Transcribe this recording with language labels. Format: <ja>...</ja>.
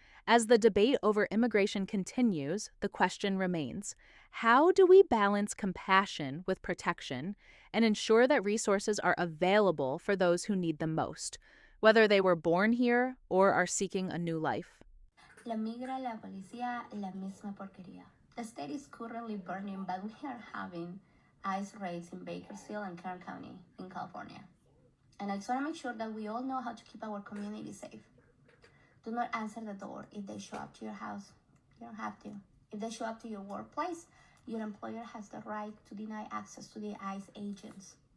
<en>As the debate over immigration continues, the question remains, how do we balance compassion with protection and ensure that resources are available for those who need them most, whether they were born here or are seeking a new life?</en> <es>La migra, la policía, la misma porquería.</es> <en>The state is currently burning, but we are having ICE raids in Bakersfield and Kern County in California. And I just want to make sure that we all know how to keep our community safe. Do not answer the door if they show up to your house. You don't have to. If they show up to your workplace, your employer has the right to deny access to the ICE agents.</en>